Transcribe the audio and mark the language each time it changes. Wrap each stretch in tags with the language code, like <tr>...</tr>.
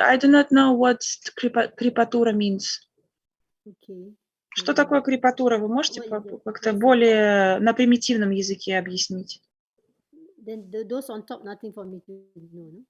<en>I do not know what крепатура means. Okay.</en> <ru>Что такое крепатура? Вы можете как-то более на примитивном языке объяснить?</ru> <en>Then those on top, nothing for me to know, no?</en>